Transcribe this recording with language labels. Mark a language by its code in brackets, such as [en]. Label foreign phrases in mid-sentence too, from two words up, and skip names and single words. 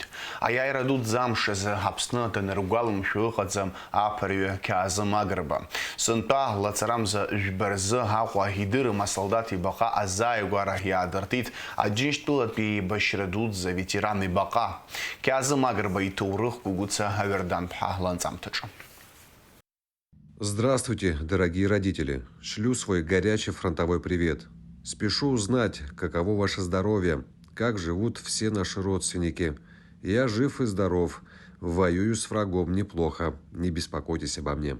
[ab] Аиааира дуӡӡа амш азы Аԥсны даныргәаламшәо ыҟаӡам аԥырҩы Қьаазым Агрба. Сынтәа лаҵарамза жәба рзы Аҟәа идырым асолдат ибаҟа азааигәара иаадыртит Аџьынџьтәылатәи еибашьра дуӡӡа ветеран ибаҟа. Қьаазым Агрба иҭоурых Гугуца Авердан-ԥҳа ланҵамҭаҿы. [ru] Здравствуйте, дорогие родители! Шлю свой горячий фронтовой привет. Спешу узнать, каково ваше здоровье, как живут все наши родственники. Я жив и здоров. Воюю с врагом неплохо. Не беспокойтесь обо мне.